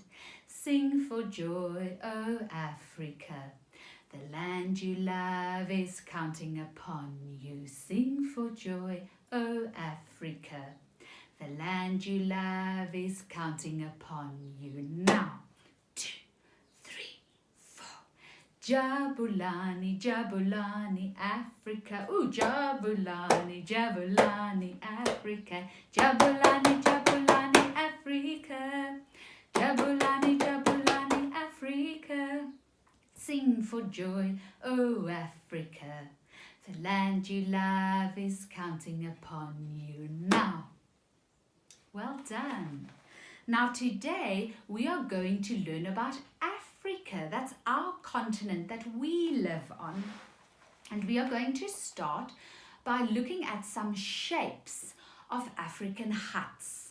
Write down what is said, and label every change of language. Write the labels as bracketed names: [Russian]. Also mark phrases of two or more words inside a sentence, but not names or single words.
[English] Sing for joy, oh Africa. The land you love is counting upon you. Sing for joy, oh Africa. The land you love is counting upon you. Now, 2, 3, 4. [Zulu] Jabulani, Jabulani, Africa. Ooh, Jabulani, Jabulani, Africa. Jabulani, Jabulani, Africa. Jabulani, Jabulani, Africa. [English] Sing for joy, oh Africa. The land you love is counting upon you now. Well done. Now today we are going to learn about Africa. That's our continent that we live on. And we are going to start by looking at some shapes of African huts.